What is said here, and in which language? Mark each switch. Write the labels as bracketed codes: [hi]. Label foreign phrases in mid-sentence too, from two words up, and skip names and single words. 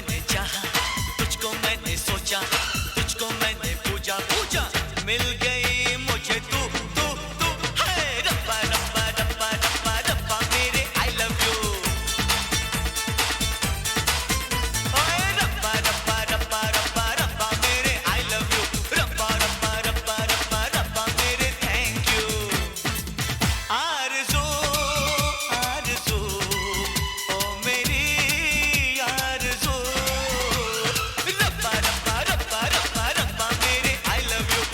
[hi] चाहा, तुझको मैंने सोचा, तुझको मैंने पूजा पूजा, मिल गई मुझे तू तू तू है। रब्बा रब्बा रब्बा रब्बा रब्बा मेरे [en] I love you. [hi] ओए रब्बा रब्बा रब्बा रब्बा रब्बा मेरे [en] I love you. [hi] रब्बा रब्बा रब्बा रब्बा रब्बा मेरे [en] thank you. [hi] आरज़ू आरज़ू ओ मेरी आरज़ू, रब्बा रब्बा रब्बा रब्बा रब्बा मेरे [en] I love you.